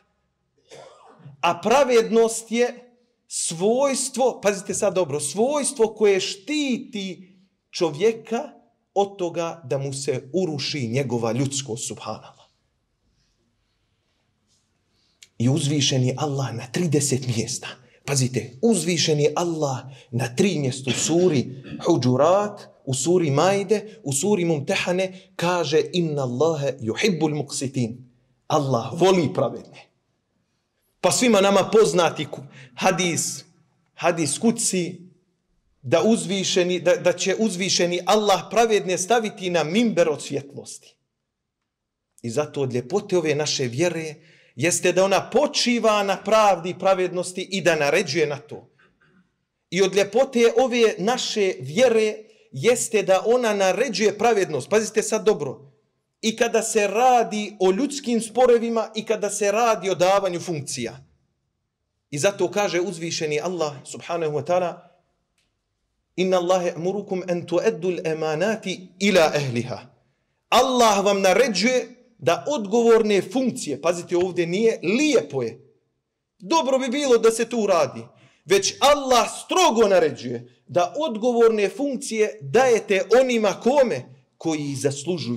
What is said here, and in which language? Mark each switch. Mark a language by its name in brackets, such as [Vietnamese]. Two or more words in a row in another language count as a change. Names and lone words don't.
[Bosnian] A pravednost je svojstvo, pazite sad dobro, svojstvo koje štiti čovjeka od toga da mu se uruši njegova ljudskost, subhanallah. I uzvišeni Allah na 30 mjesta. Pazite, uzvišeni Allah na 3 mjesta u suri Huđurat, u suri Majde, u suri Mumtehane kaže [Arabic] إن الله يحب المقسطين. [Bosnian] Allah voli pravedne. Pa svima nama poznati hadis kuci da će uzvišeni Allah pravedne staviti na mimber od svjetlosti. I zato od ljepote ove naše vjere jeste da ona počiva na pravdi i pravednosti i da naređuje na to. I od ljepote ove naše vjere jeste da ona naređuje pravednost. Pazite sad dobro. I kada se radi o ljudskim sporovima i kada se radi o davanju funkcija. I zato kaže uzvišeni Allah [Arabic] سبحانه وتعالى إن الله يأمركم أن تؤدوا الأمانات إلى أهلها. [Bosnian] Allah vam naređuje da odgovorne funkcije, pazite ovdje nije lijepo je, dobro bi bilo da se tu radi, već Allah strogo naređuje da odgovorne funkcije dajete onima kome koji ih zaslužuju.